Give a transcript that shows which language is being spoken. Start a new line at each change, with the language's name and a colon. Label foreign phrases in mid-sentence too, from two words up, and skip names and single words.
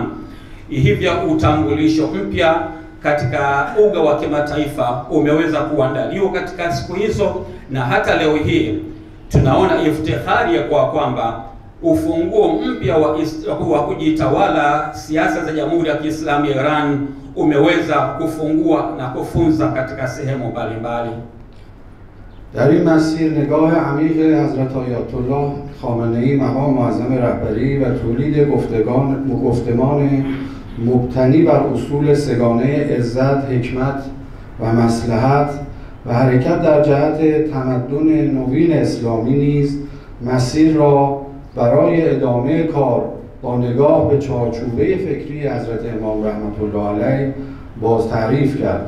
Swahili: Hivyo utambulisho mpya katika uga wa kimataifa umeweza kuandaliwa katika siku hizo, na hata leo hii tunaona iftihari ya kwamba ufunguo mpya wa kujitawala siasa za Jamhuri ya Kiislamu ya Iran umeweza kufungua na kufunza katika sehemu mbalimbali.
Persian: در این مسیر نگاه عمیق حضرت آیت الله خامنه‌ای مقام معظم رهبری و تولید گفتمان مبتنی بر اصول سگانه عزت، حکمت و مصلحت و حرکت در جهت تمدن نوین اسلامی نیز مسیر را برای ادامه کار با نگاه به چارچوبه فکری حضرت امام رحمت الله علیه باز تعریف کرد.